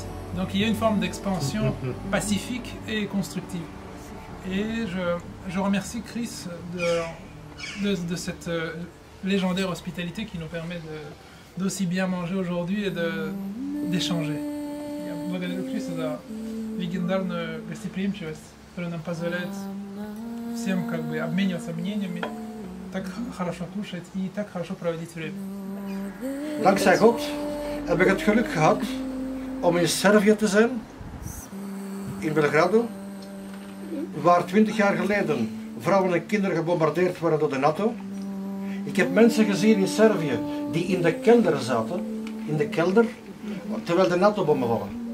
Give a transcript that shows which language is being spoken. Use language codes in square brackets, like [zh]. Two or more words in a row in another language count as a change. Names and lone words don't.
[fr] Donc il y a une forme d'expansion pacifique et constructive. Et je remercie Chris de cette légendaire hospitalité qui nous permet d'aussi bien manger aujourd'hui et d'échanger. [ru] Я благодарю Криса за легендарную гостеприимчивость, которая нам позволяет всем как бы обмениваться мнениями, так хорошо кушать и так хорошо проводить время. [nl] Dankzij God heb ik het geluk gehad om in Servië te zijn, in Belgrado, waar 20 jaar geleden vrouwen en kinderen gebombardeerd werden door de NATO. Ik heb mensen gezien in Servië die in de kelder zaten, terwijl de NATO-bommen vallen.